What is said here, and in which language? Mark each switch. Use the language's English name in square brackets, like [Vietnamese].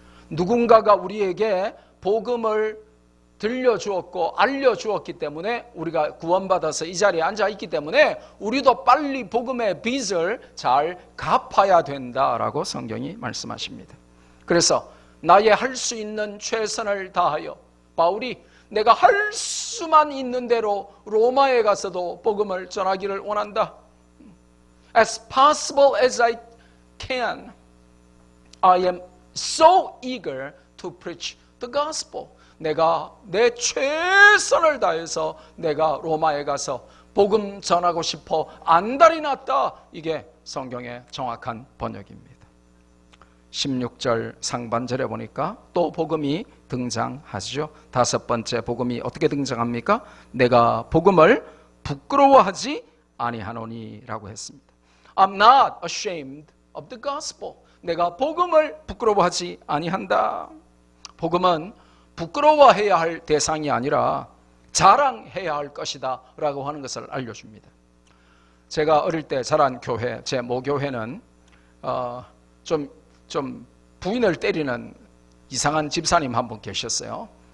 [Korean] 누군가가 우리에게 복음을 들려주었고 알려주었기 때문에 우리가 구원받아서 이 자리에 앉아있기 때문에 우리도 빨리 복음의 빚을 잘 갚아야 된다라고 성경이 말씀하십니다. 그래서 나의 할 수 있는 최선을 다하여, 바울이 내가 할 수만 있는 대로 로마에 가서도 복음을 전하기를 원한다. [English] As possible as I can, I am so eager to preach the gospel. [Korean] 내가 내 최선을 다해서 내가 로마에 가서 복음 전하고 싶어 안달이 났다. 이게 성경의 정확한 번역입니다. 16절 상반절에 보니까 또 복음이 등장하죠. 다섯 번째 복음이 어떻게 등장합니까? 내가 복음을 부끄러워하지 아니하노니 라고 했습니다. I'm not ashamed of the gospel. 내가 복음을 부끄러워하지 아니한다. 복음은 부끄러워해야 할 대상이 아니라 자랑해야 할 것이다 라고 하는 것을 알려줍니다. 제가 어릴 때 자란 교회, 제 모교회는 좀 부인을 때리는 이상한 집사님 한 분 계셨어요.